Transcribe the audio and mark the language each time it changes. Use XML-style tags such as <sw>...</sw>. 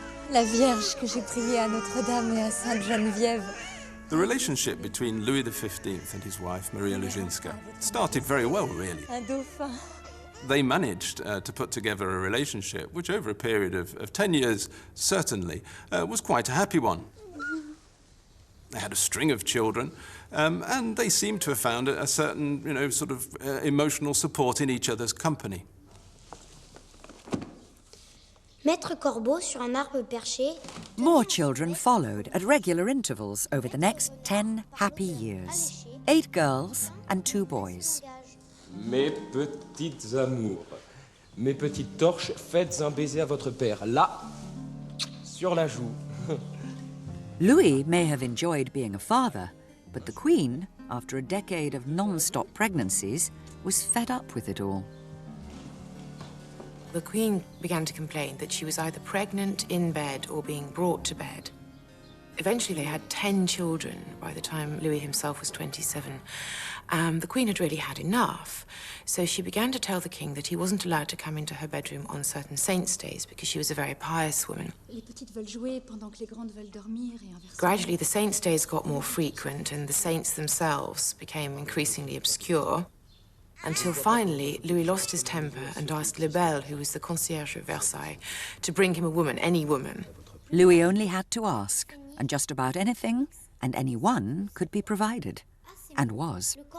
<fr>La Vierge que j'ai priée à Notre-Dame et à Sainte-Geneviève.</fr> <en>The relationship between Louis XV and his wife, Maria Leszczyńska, started very well, really.</en> <fr>Un dauphin.</fr> <en>They managed to put together a relationship which, over a period of 10 years, certainly, was quite a happy one. They had a string of children, and they seemed to have found a certain, sort of emotional support in each other's company.</en> <fr>Maître Corbeau sur un arbre perché.</fr> <en>More children followed at regular intervals over the next 10 happy years. 8 girls and 2 boys.</en> <fr>Mes petites amours, mes petites torches, faites un baiser à votre père, là, sur la joue.</fr> <en>Louis may have enjoyed being a father, but the Queen, after a decade of non-stop pregnancies, was fed up with it all. The Queen began to complain that she was either pregnant, in bed, or being brought to bed. Eventually, they had 10 children by the time Louis himself was 27. The Queen had really had enough, so she began to tell the King that he wasn't allowed to come into her bedroom on certain saints' days because she was a very pious woman.</en> <fr>Les petites veulent jouer pendant que les grandes veulent dormir et inversement.</fr> <en>Gradually, the saints' days got more frequent, and the saints themselves became increasingly obscure, until finally Louis lost his temper and asked Lebel, who was the concierge of Versailles, to bring him a woman, any woman. Louis only had to ask, and just about anything and anyone could be provided, and was.</en>